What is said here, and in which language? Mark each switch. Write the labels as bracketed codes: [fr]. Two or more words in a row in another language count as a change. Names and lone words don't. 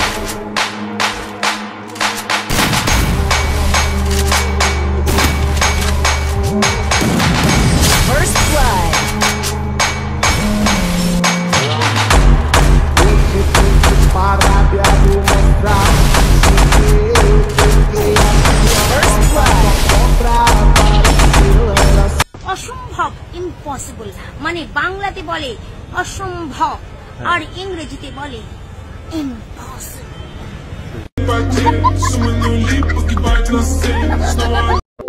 [en] First blood. [pt] Hoje tô de parábia, vou mostrar eu toquei a tua porta, apareceu. Ela [bn] অসম্ভব ইম্পসিবল মানে বাংলাতে বলে অসম্ভব আর ইংরেজিতে বলে ইম্পসিবল।